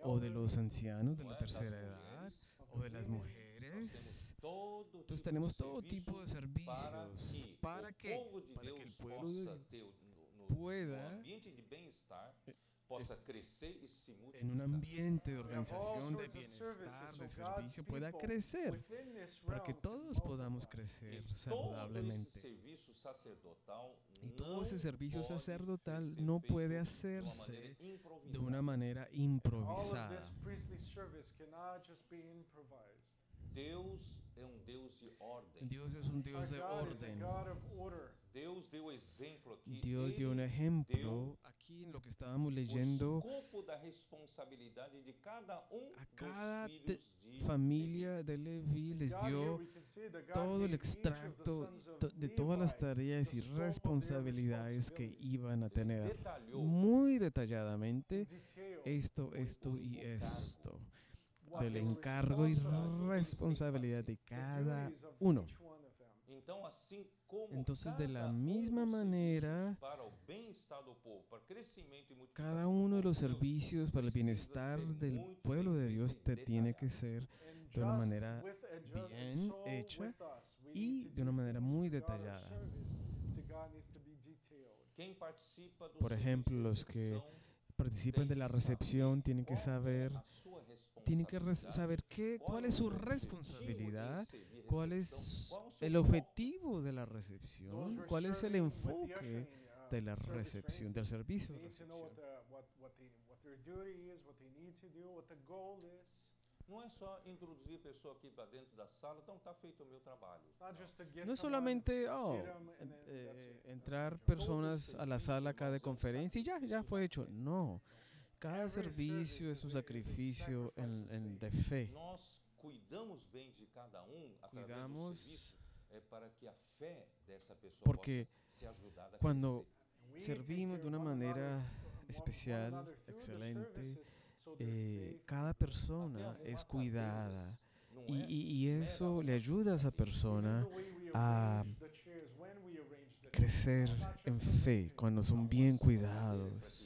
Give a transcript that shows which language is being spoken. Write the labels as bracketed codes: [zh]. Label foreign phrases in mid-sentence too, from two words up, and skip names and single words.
[es] o de los [en] elderly, [es] ancianos de [pt] não [es] la [pt] é? Das [es] tercera edad [pt] mulheres, [en] of [es] o de [en] the [es] las [en] women. [pt] nós [es] mujeres. [pt] temos todo [es] Entonces [pt] tipo [es] tenemos [pt] de [es] todo [pt] serviço [es] tipo de servicios. [pt] para [es] ¿Para [pt] que [es] qué? [pt] o povo de [es] Para que el [pt] Deus [es] pueblo [pt] possa [es] de [pt] ter no [es] pueda, [pt] ambiente de bem-estar, possa crescer e se multiplicar. [es] en un ambiente de [en] We have all [es] organización, de [en] sorts of [es] bienestar, [en] services, [es] de [en] so God's [es] servicio, pueda [en] people [es] crecer, [en] within this [es] para que [en] realm [es] todos [en] can [es] podamos [en] multiply. [es] crecer [pt] E todo esse [es] saludablemente. [pt] serviço sacerdotal [es] Y todo [pt] não [es] ese servicio [pt] pode [es] sacerdotal [pt] ser [es] no [pt] feito [es] puede [pt] de uma [es] hacerse [pt] maneira [es] de una manera [en] All of [es] improvisada. [en] this priestly service cannot just be improvised. [pt] Deus é um Deus de ordem. [es] Dios es un [en] Our [es] Dios de [en] God is a [es] orden. [en] God of order. [pt] Deus deu exemplo aqui. [es] Dios dio un [pt] Ele [es] ejemplo aquí en lo que estábamos [pt] o [es] leyendo. [pt] escopo da responsabilidade de cada [es] A cada [pt] dos filhos de [es] familia de Leví les [en] God here [es] dio [en] we can see that God [es] todo el [en] gave each of the [es] extracto [en] sons of [es] de todas las [en] Levi [es] tareas y [en] the scope of their [es] responsabilidades que [en] responsibility. [es] iban a [pt] Ele [es] tener [pt] detalhou [es] muy detalladamente [en] in detail. [es] esto y esto. del encargo y responsabilidad de cada uno. [pt] Então, assim como [es] Entonces, de la [pt] cada [es] misma [pt] dos [es] manera, [pt] serviços para o bem-estar do povo, para crescimento e multiplicação [es] cada [pt] do [es] uno de [pt] povo [es] los [pt] de Deus, [es] servicios para el [pt] precisa [es] bienestar [pt] ser [es] del [pt] muito [es] pueblo [pt] bem [es] de [pt] feito [es] Dios [pt] e [es] te tiene que [pt] detalhado. [es] ser de una manera bien hecha y de una manera muy detallada. [pt] Quem participa do [es] Por ejemplo, [pt] serviço de [es] los que [pt] recepção [es] participan de la recepción tienen que [pt] qual é [es] saber, [pt] a sua responsabilidade, [es] saber cuál es su responsabilidad, cuál es [pt] qual o seu [es] el [pt] foco. [es] objetivo de la recepción, cuál es el enfoque de la recepción, del servicio de recepción. [pt] Não é só introduzir a pessoa aqui para dentro da sala, então está feito o meu trabalho. [es] No es solamente entrar personas a la sala acá de conferencia y ya fue hecho. No, cada servicio es un sacrificio de fe. [pt] Nós cuidamos bem de cada através do serviço, para que a fé dessa pessoa [es] Porque [pt] possa ser ajudada a [es] cuando [pt] crescer. [es] servimos de una manera especial, excelente, cada persona es cuidada y eso le ayuda a esa persona a crecer en fe cuando son bien cuidados.